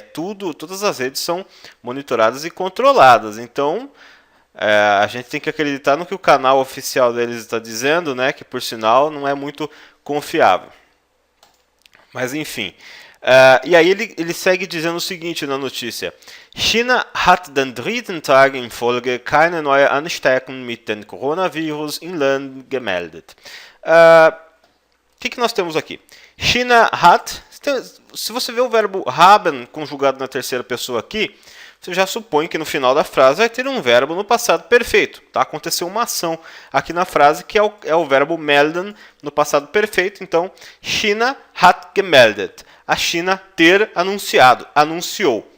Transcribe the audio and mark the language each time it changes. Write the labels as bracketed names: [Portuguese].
[Portuguese] Todas as redes são monitoradas e controladas. Então, a gente tem que acreditar no que o canal oficial deles está dizendo, né? Que por sinal não é muito confiável. Mas enfim. E aí ele segue dizendo o seguinte na notícia. [German] China hat den dritten Tag in Folge keine neue Ansteckung mit dem Coronavirus im Land gemeldet. [Portuguese] O que nós temos aqui? [German] China hat. [Portuguese] Se você vê o verbo haben conjugado na terceira pessoa aqui, você já supõe que no final da frase vai ter um verbo no passado perfeito. Tá? Aconteceu uma ação aqui na frase que é o verbo melden no passado perfeito. Então, China [German] hat gemeldet. [Portuguese] A China ter anunciado, anunciou.